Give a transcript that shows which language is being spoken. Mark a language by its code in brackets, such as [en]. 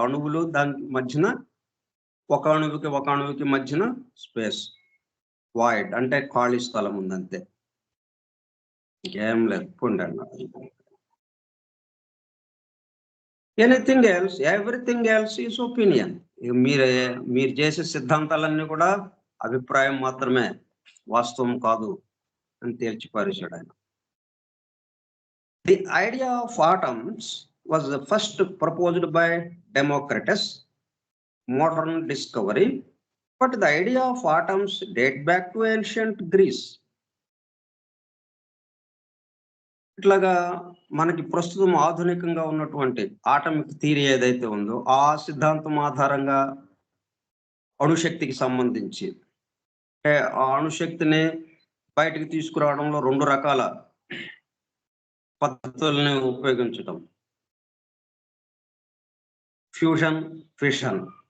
[te] అణువులు, దానికి మధ్యన ఒక అణువుకి మధ్యన స్పేస్, వాయిడ్ అంటే ఖాళీ స్థలం ఉంది అంతే, ఇంకేం లేదు. పొండి అన్నారు. [en] Anything else, everything else is opinion. [te] మీరు చేసే సిద్ధాంతాలన్నీ కూడా అభిప్రాయం మాత్రమే, వాస్తవం కాదు అని తేల్చిపారేశాడు ఆయన. [en] The idea of atoms was first proposed by Democritus, modern discovery, but the idea of atoms date back to ancient Greece. [te] ఇట్లాగా మనకి ప్రస్తుతం ఆధునికంగా ఉన్నటువంటి ఆటమిక్ థియరీ ఏదైతే ఉందో ఆ సిద్ధాంతం ఆధారంగా అణుశక్తికి సంబంధించి, ఆ అణుశక్తిని బయటికి తీసుకురావడంలో రెండు రకాల పద్ధతుల్ని ఉపయోగించడం, ఫ్యూజన్, ఫిషన్.